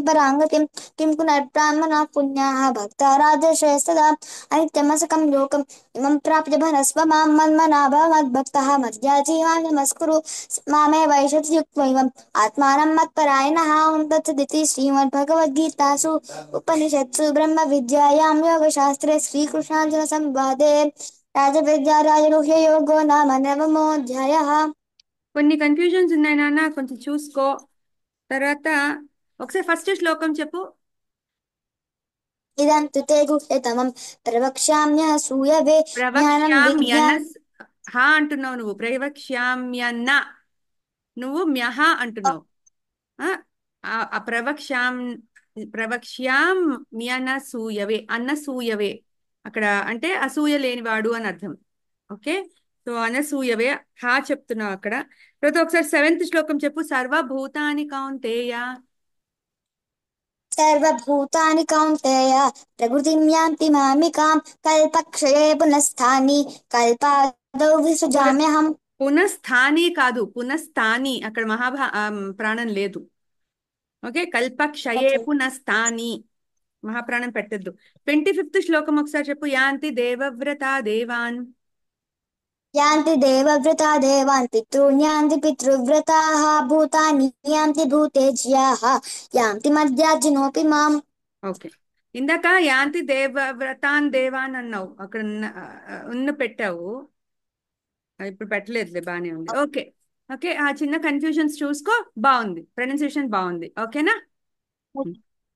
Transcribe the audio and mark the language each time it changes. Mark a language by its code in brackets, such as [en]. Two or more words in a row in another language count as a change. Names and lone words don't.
[sa] पराङ्गतिं किं पुनर्ब्राह्मणाः पुण्याः भक्ता राजश्रेयस्तदा अनित्यमसकं लोकम् इमं प्राप्य भनस्व मां मन्मनाभव मद्भक्तः मद्याजीवा नमस्कुरु मामे वैशति युक्त्वैवम् आत्मानं मत्परायणः ॐ तत्सदिति श्रीमद्भगवद्गीतासु उपनिषत्सु ब्रह्मविद्यायां योगशास्त्रे श्रीकृष्णार्जुनसंवादे राजविद्या राजगुह्ययोगो नाम नवमोऽध्यायः [te] కొన్ని కన్ఫ్యూజన్స్ ఉన్నాయి నాన్న కొంచెం చూసుకో తర్వాత ఒకసారి ఫస్ట్ శ్లోకం చెప్పు [sa] इदं तु ते गुह्यतमं प्रवक्ष्याम्यसूयवे ज्ञानं विज्ञान [te] ప్రవక్ష్యామ్యనస్ హా అంటున్నావు నువ్వు ప్రవక్ష్యామ్యన్న నువ్వు మ్యహ అంటున్నావు ఆ ఆ [sa] ప్రవక్ష్యామ్యనసూయవే అన్నసూయవే [te] అక్కడ అంటే అసూయ లేనివాడు అని అర్థం [en] ok so [te] అనసూయవే హా చెప్తున్నావు అక్కడ తర్వాత ఒకసారి సెవెంత్ శ్లోకం చెప్పు [sa] సర్వభూతాని కౌంతేయ सर्वभूतानि कौन्तेय प्रकृतिं यान्ति मामिकां कल्पक्षये पुनस्तानि कल्पादौ పున विसृजाम्यहम् [te] పునఃస్థాని కాదు పునఃస్థాని అక్కడ ప్రాణం లేదు ఓకే కల్పక్షయే ఓకే పునఃస్థాని మహాప్రాణం పెట్టద్దు 25th శ్లోకం ఒకసారి చెప్పు [sa] యాంతి దేవవ్రత దేవాన్ यान्ति देवव्रता देवान् पितॄन् यान्ति पितृव्रताः भूतानि यान्ति भूतेज्याः यान्ति मद्याजिनोऽपि माम् [en] ok [sa] యాంతి దేవవ్రతాన్ దేవాన్ [te] అన్నావు అక్కడ ఉన్న పెట్టావు ఇప్పుడు పెట్టలేదులే బానే ఉంది [en] ok ok [te] ఆ చిన్న కన్ఫ్యూజన్స్ చూసుకో బాగుంది ప్రొనౌన్సియేషన్ బాగుంది ఓకేనా